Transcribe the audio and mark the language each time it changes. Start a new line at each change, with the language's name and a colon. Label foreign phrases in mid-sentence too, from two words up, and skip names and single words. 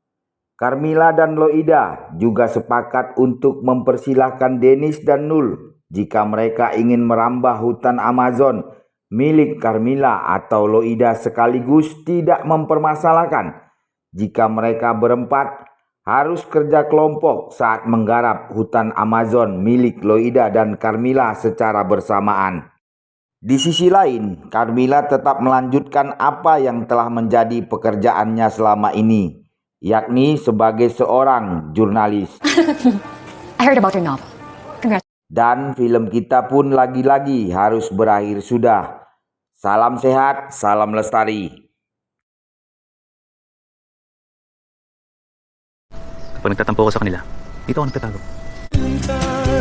Indonesian: Carmila dan Loida juga sepakat untuk mempersilahkan Dennis dan Nul jika mereka ingin merambah hutan Amazon milik Carmilla atau Loida sekaligus tidak mempermasalahkan jika mereka berempat harus kerja kelompok saat menggarap hutan Amazon milik Loida dan Carmilla secara bersamaan. Di sisi lain, Carmilla tetap melanjutkan apa yang telah menjadi pekerjaannya selama ini, yakni sebagai seorang jurnalis.
English: I heard about your novel. Congrats.
Indonesian: Dan film kita pun lagi-lagi harus berakhir sudah. Salam sehat, salam lestari.
Filipino: Kapag nagtatampo ako sa kanila, dito ako nagtatago.